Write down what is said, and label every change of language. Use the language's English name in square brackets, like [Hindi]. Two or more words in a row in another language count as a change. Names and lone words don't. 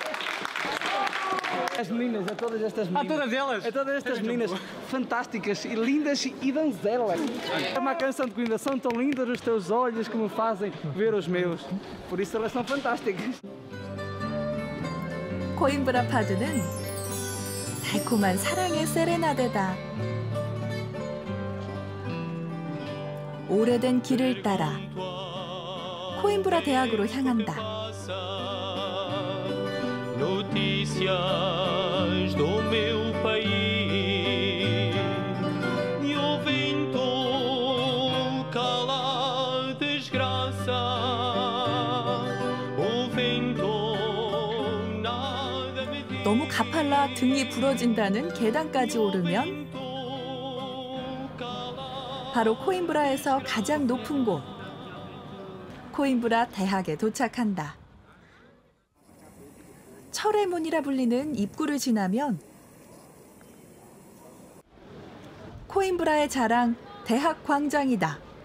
[Portuguese] As meninas, a todas estas meninas. A todas elas? A todas estas meninas fantásticas e lindas e donzelas. É uma canção de Coimbra, são tão lindas os teus olhos que me fazem ver os meus. Por isso elas são fantásticas. [Korean] 코임브라 파두는 달콤한 사랑의 세레나데다. 오래된 길을 따라 코임브라 대학으로 향한다. [Portuguese] Notícias do meu país e o vento cala a desgraça. O vento nada me diz. [Korean] 너무 가팔라 등이 부러진다는 계단까지 오르면 바로 코임브라에서 가장 높은 곳. 코임브라 대학에 도착한다. 철의 문이라 불리는 입구를 지나면 코임브라의 자랑 대학 광장이다.